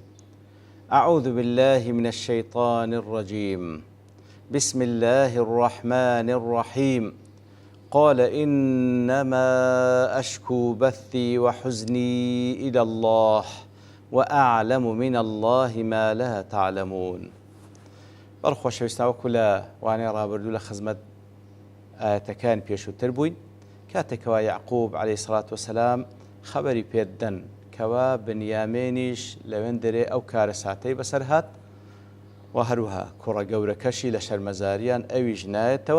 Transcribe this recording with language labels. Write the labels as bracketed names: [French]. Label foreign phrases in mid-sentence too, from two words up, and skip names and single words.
[Arabic] أعوذ بالله من الشيطان الرجيم. بسم الله الرحمن الرحيم. قال إنما أشكو بثي وحزني إلى الله وأعلم من الله ما لا تعلمون. [Central Kurdish] بەڕخۆشەویستان وەکو لە وانەی ڕابردوو لە خزمەت ئاەتەکان پێشووتر بووین کاتێکەوە یعقوب [Arabic] عەلەیهی سەڵات وسەلام [Central Kurdish] خەبەری پێدەن کەوا بنیامێنیش لەوێن دەرێ ئەو کارە ساتەی بەسەر هات و هەروەها کوڕە گەورەکەشی لە شەرمەزاریان ئەویش نایەتەوە.